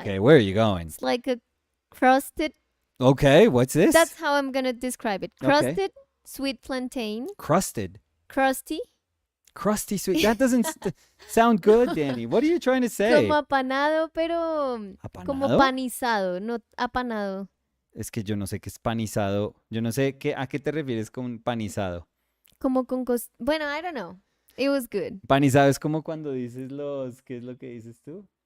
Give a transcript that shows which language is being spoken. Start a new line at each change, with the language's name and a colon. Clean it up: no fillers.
English: Okay, where are you going? It's like a crusted. Okay, what's this? That's how I'm gonna describe it. Okay. Crusted sweet plantain. Crusted. Crusty. Crusty sweet. That doesn't sound good, Danny. What are you trying to say?
Spanish: Como apanado, pero como ¿Apanado? panizado, no apanado. Es que yo no sé qué es panizado. Yo no sé a qué te refieres con panizado. Como con bueno,
English: I don't know. It was good.
Spanish: Panizado es como cuando dices ¿qué es lo que dices tú?